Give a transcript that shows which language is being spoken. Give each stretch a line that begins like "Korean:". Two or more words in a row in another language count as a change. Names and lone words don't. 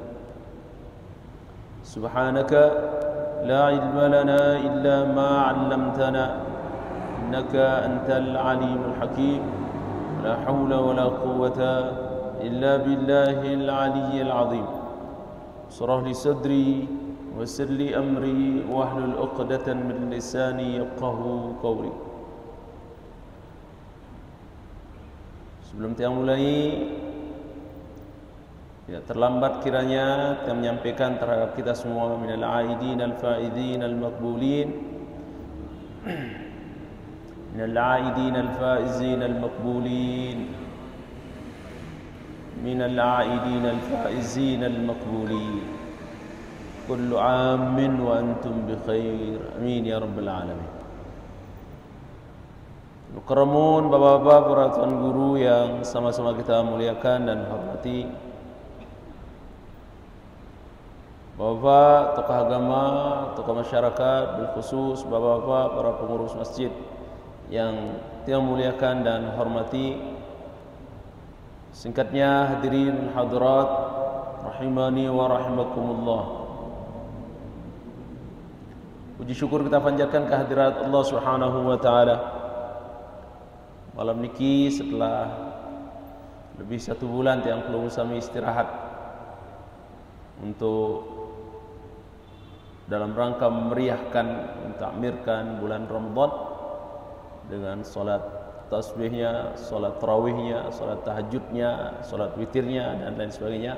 Arabic: سبحانك لا علم لنا إلا ما علمتنا إنك أنت العليم الحكيم. لا حول ولا قوة إلا بالله العلي العظيم. اشرح لي صدري ويسر لي أمري واحلل عقدة من لساني يفقهوا قولي.
Indonesian: Sebelum kita mulai, tidak terlambat kiranya kita menyampaikan terhadap kita semua
Arabic: من العائدين الفائزين المقبولين, من العائدين الفائزين المقبولين, من العائدين الفائزين المقبولين. كل عام وأنتم بخير. آمين يا رب العالمين.
Indonesian: Mukarramun, bapak-bapak, para tuan guru yang sama-sama kita muliakan dan hormati, bapak tokoh agama, tokoh masyarakat, berkhusus bapak-bapak para pengurus masjid yang kita muliakan dan hormati. Singkatnya, hadirin hadirat
Arabic: رحمني ورحمكم الله.
Indonesian: Puji syukur kita panjatkan kehadirat Allah
Arabic: سبحانه وتعالى.
Indonesian: Malam niki setelah lebih 1 bulan yang perlu kami istirahat untuk dalam rangka memeriahkan, mentakmirkan bulan Ramadan dengan salat tasbihnya, salat tarawihnya, salat tahajudnya, salat witirnya dan lain sebagainya.